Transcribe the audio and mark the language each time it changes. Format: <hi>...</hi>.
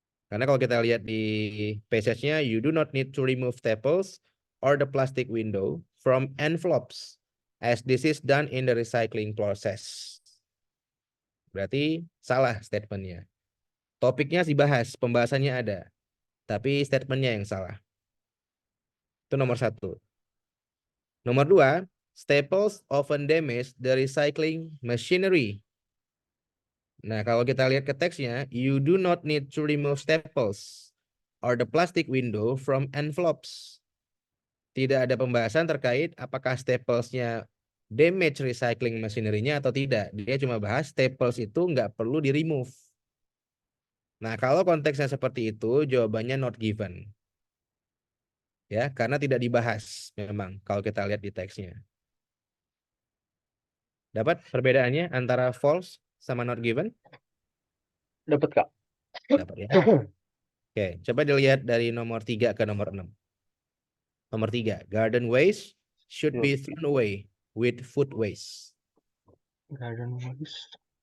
<id>Karena kalau kita lihat di passage-nya,</id> <en>you do not need to remove staples or the plastic window from envelopes as this is done in the recycling process.</en> <id>Berarti salah statementnya. Topiknya dibahas, pembahasannya ada, tapi statementnya yang salah. Itu nomor satu. Nomor dua,</id> <en>staples often damage the recycling machinery.</en> <id>Nah, kalau kita lihat ke teksnya,</id> <en>you do not need to remove staples or the plastic window from envelopes.</en> <id>Tidak ada pembahasan terkait apakah staplesnya</id> <en>damage recycling machinery-</en> <id>nya atau tidak. Dia cuma bahas staples itu nggak perlu di-remove. Nah, kalau konteksnya seperti itu, jawabannya</id> <en>not given.</en> <id>Ya, karena tidak dibahas memang kalau kita lihat di teksnya. Dapat perbedaannya antara false sama not given? Dapat, Kak. Dapat ya. Oke, coba dilihat dari nomor 3 ke nomor 6. Nomor 3,</id> <en>garden waste should be thrown away with food waste. Garden waste.</en>